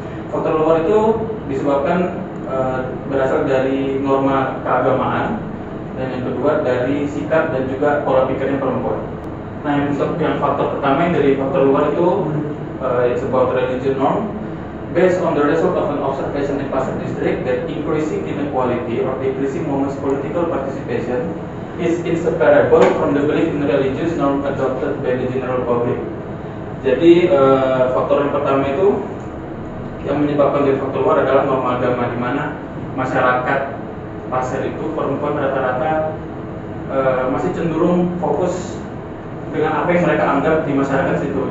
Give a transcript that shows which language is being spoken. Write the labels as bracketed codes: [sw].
[id] Faktor luar itu disebabkan berasal dari norma keagamaan, dan yang kedua dari sikap dan juga pola pikirnya perempuan. Nah, yang faktor pertama yang dari faktor luar itu [en] it's about religion norm. Based on the result of an observation in Pasir District that increasing inequality or decreasing women's political participation is inseparable from the belief in religious norm adopted by the general public. [id] Jadi faktor yang pertama itu yang menyebabkan dari faktor luar adalah norma agama, di mana masyarakat Pasir itu perempuan rata-rata masih cenderung fokus dengan apa yang mereka anggap di masyarakat situ.